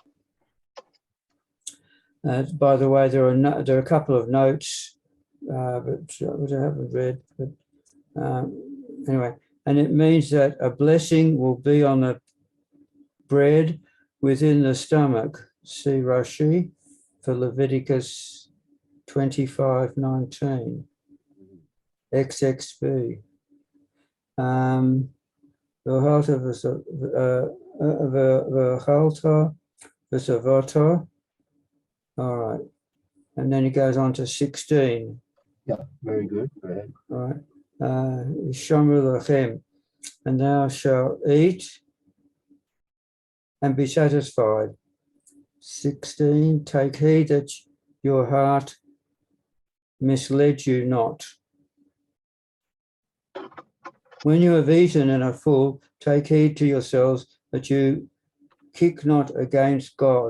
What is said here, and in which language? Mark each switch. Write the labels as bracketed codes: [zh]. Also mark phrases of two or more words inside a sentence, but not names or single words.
[en] By the way, there are a couple of notes, which I haven't read. But anyway, and it means that a blessing will be on the bread within the stomach. See Rashi for Leviticus 25:19. [he] XXB. V'ochalta v'zavata. [en] All right. And then he goes on to 16. Yeah, very good. Go ahead. All right. [he] Shomer lachem, [en] and thou shalt eat and be satisfied. 16. Take heed that your heart misled you not. When you have eaten and are full, take heed to yourselves that you kick not against God.